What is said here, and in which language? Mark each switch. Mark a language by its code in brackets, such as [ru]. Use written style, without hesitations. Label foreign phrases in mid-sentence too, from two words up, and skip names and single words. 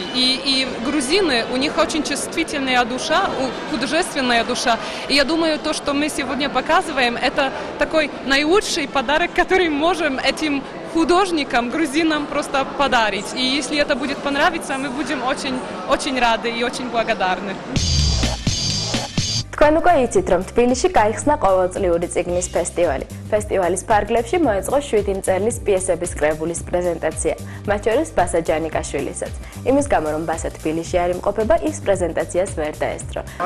[ru] И грузины, у них очень чувствительная душа, художественная душа. И я думаю, то, что мы сегодня показываем, это такой наилучший подарок, который можем этим художникам, грузинам просто подарить. И если это будет понравиться, мы будем очень рады и очень благодарны. [ka] თქვენ უკვე იცით, რომ თბილისში გაიხსნა ყოველწლიური წიგნის ფესტივალი. ფესტივალის ფარგლებში მოეწყო 7 მწერლის პიესების კრებულის პრეზენტაცია, მათ შორის ბასა ჯანიკაშვილისაც. იმის გამო, რომ ბასა თბილისში არ იმყოფება, ის პრეზენტაციას ვერ დაესწრო.